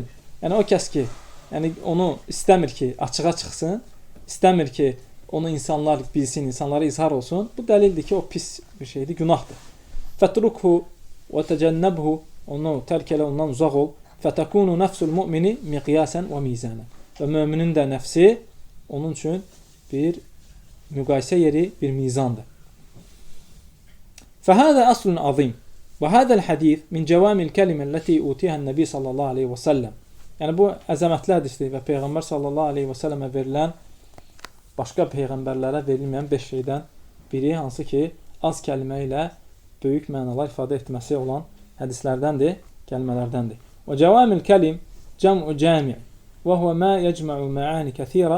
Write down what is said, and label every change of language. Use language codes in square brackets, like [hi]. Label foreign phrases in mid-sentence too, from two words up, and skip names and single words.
[az] Yəni o kəs ki, yəni onu istəmir ki, açığa çıxsın, istəmir ki, onu insanlar bilsin, insanlara izhar olsun, bu dəlildir ki, o pis bir şeydir, günahdır. [ar] فاتركه وتجنبه, [az] onu tərk elə, ondan uzaq ol. [ar] فتكون نفس المؤمن مقياسا وميزانا. [az] Və müminin də nəfsi onun üçün bir müqayisə yeri, bir mizandır. [ar] فهذا أصل عظيم وهذا الحديث من جوامع الكلمة التي أوتيها النبي صلى الله عليه وسلم. [az] Yəni bu əzəmətli hədisdir və Peyğəmbər [ar] صلى الله عليه وسلم [az] verilən başqa peyğəmbərlərə verilməyən 5 şeydən biri, hansı ki, az kəlmə ilə böyük mənalar ifadə etməsi olan hədislərdəndir, kəlmələrdəndir. [ar] وجوامع الكلم جمع جميع وهو ما يجمع معاني كثيرة.